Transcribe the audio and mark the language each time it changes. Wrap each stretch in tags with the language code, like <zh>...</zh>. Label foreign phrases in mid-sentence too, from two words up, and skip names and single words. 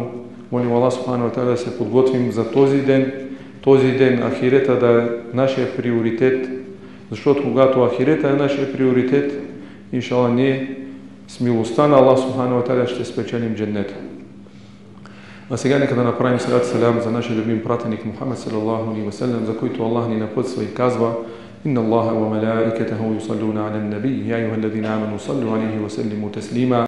<bg>Молим</bg> <ar>الله سبحانه وتعالى</ar> <bg>да се подготвим за този ден ахирета да е нашия приоритет, защото когато ахирета е нашия приоритет, иншалла ние с милостта на</bg> <ar>الله سبحانه وتعالى</ar> <bg>ще спечелим дженнета. А сега нека да направим</bg> <ar>صلاة سلام</ar> <bg>за нашия любим пратеник Мухаммед</bg> <ar>صلى الله عليه وسلم,</ar> <bg>за който Аллах ни напътства и казва:</bg> <ar>إن الله وملائكته يصلون على النبي يا أيها الذين آمنوا صلوا عليه وسلموا تسليما.</ar>